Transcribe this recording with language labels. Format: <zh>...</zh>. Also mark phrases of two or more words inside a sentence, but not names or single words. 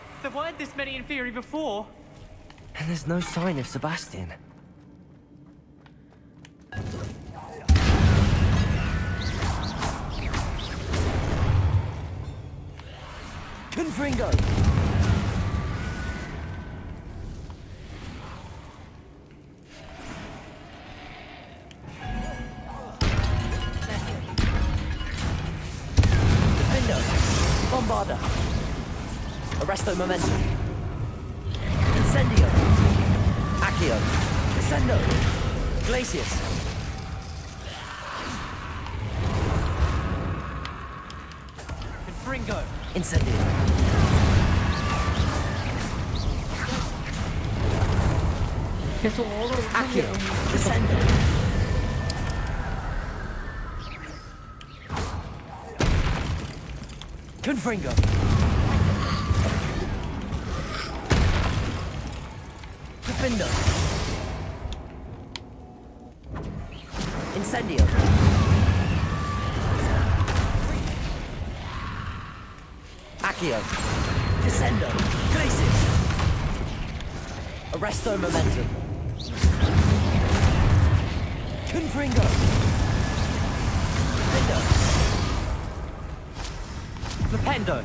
<en>there weren't this many Inferi before. And there's no sign of Sebastian. Confringo! Defendo! Bombarda! Arresto Momentum! Incendio! Accio! Descendo! Glacius! Confringo! Incendio!</en> <ko>계속 얼어</ko> <en>Accio! Descendo! Confringo! Defendo! Incendio! Accio! Descendo! Glacius! Arresto Momentum! Confringo! Flipendo!</en>